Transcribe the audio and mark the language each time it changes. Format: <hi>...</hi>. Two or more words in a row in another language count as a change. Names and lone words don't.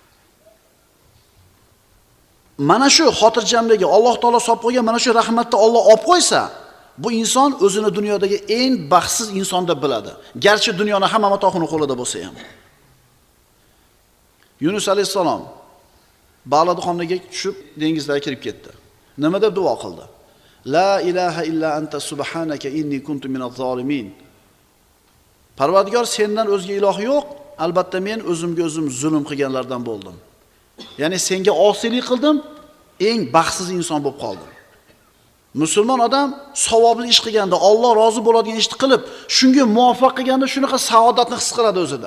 <uz>Mana shu xotirjamligi Alloh taolo solib qo'ygan mana shu rahmatni Alloh olib qo'ysa, bu inson o'zini dunyodagi eng baxtsiz inson deb biladi. Garchi dunyoning hamma matohini qo'lida bo'lsa ham. Yunus alayhisalom Ba'ladxonga tushib dengizga kirib ketdi. Nima deb duo qildi?</uz> <ar>لا إله إلا أنت سبحانك إني كنت من الظالمين.</ar> <uz>Parvardigor, sendan o'zga iloh yo'q, albatta men o'zimga o'zim zulm qilganlardan bo'ldim. Ya'ni senga osiylik qildim, eng baxtsiz inson bo'lib qoldim. Musulmon odam savobli ish qilganda, Alloh rozi bo'ladigan ishni qilib, shunga muvaffaq qilganda shunaqa saodatni his qiladi o'zida.</uz>